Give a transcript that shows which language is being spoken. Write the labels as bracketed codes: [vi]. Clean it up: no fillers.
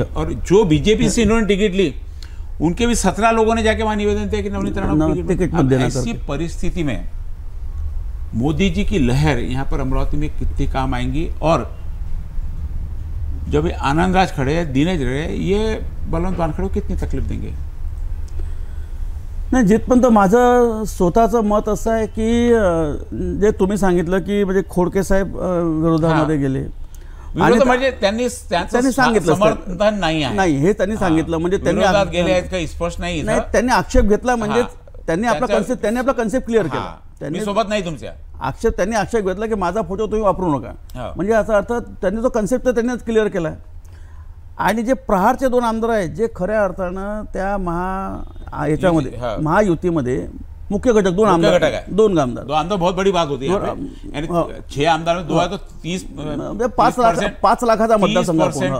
[hi] और जो बीजेपी से इन्होंने टिकट ली उनके भी 17 लोगों ने जाके वहां निवेदन दिया कि नवनीत राणा को टिकट मत देना. ऐसी परिस्थिति में मोदी जी की लहर यहाँ पर अमरावती में कितनी काम आएंगी. और जब आनंदराज खड़े, दिनेश रहे, ये बलवंत वानखडे कितनी तकलीफ देंगे. [mr] नाही, जिथपर्यंत माझं स्वतःचं मत असं आहे की जे तुम्ही सांगितलं की म्हणजे खोडके साहेब विरोधामध्ये गेले आणि म्हणजे त्यांनी सांगितलं समर्थन नाही हे त्यांनी सांगितलं. म्हणजे त्यांनी गेले आहेत काही स्पष्ट नाही. त्यांनी आक्षेप घेतला, म्हणजे त्यांनी आपला कन्सेप्ट क्लिअर केला. त्यांनी सोबत नाही तुमच्या त्यांनी आक्षेप घेतला की माझा फोटो तुम्ही वापरू नका. म्हणजे याचा अर्थ त्यांनी जो कन्सेप्ट त्यांनीच क्लिअर केला. आणि जे प्रहारचे 2 आमदार आहेत जे खऱ्या अर्थानं त्या याच्यामध्ये महायुतीमध्ये मुख्य घटक, दोन आमदार, दोन आमदार, [hi] दो आमदार बहुत बड़ी बात होती है, यानी 6 आमदार में 2 है तो 30 [mr] म्हणजे 5 लाखाचा मतदारसंघ